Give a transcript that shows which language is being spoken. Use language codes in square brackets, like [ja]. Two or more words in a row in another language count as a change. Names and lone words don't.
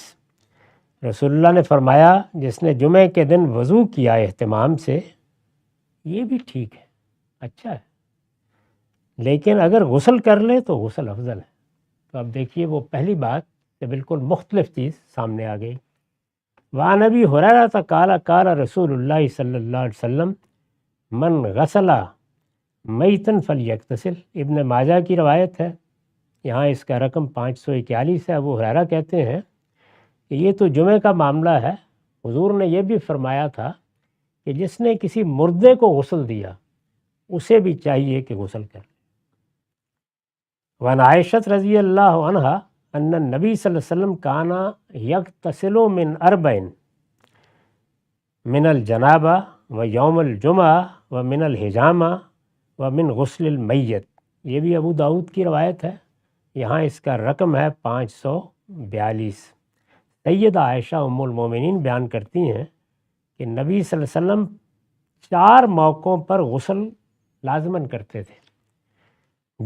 [ur] رسول اللہ نے فرمایا جس نے جمعہ کے دن وضو کیا اہتمام سے، یہ بھی ٹھیک ہے، اچھا ہے، لیکن اگر غسل کر لے تو غسل افضل ہے۔ تو اب دیکھیے وہ پہلی بات سے بالکل مختلف چیز سامنے آ گئی۔ [ar] وعن ابی ہریرہ قال قال رسول اللہ صلی اللہ علیہ وسلم من غسل میتن فلیغتسل، [ur] ابن ماجہ کی روایت ہے، یہاں اس کا رقم 541 ہے۔ ابو ہریرہ کہتے ہیں کہ یہ تو جمعہ کا معاملہ ہے، حضور نے یہ بھی فرمایا تھا کہ جس نے کسی مردے کو غسل دیا اسے بھی چاہیے کہ غسل کر لے۔ [ar] وعن عائشہ رضی اللہ عنہا ان النبی صلی اللہ علیہ وسلم کان یغتسل من اربعین من الجنابہ و یوم الجمعہ و من الحجامہ و من غسل المیت، [ur] یہ بھی ابو داود کی روایت ہے، یہاں اس کا رقم ہے 542۔ سیدہ عائشہ ام المومنین بیان کرتی ہیں کہ نبی صلی اللہ علیہ وسلم 4 موقعوں پر غسل لازماً کرتے تھے۔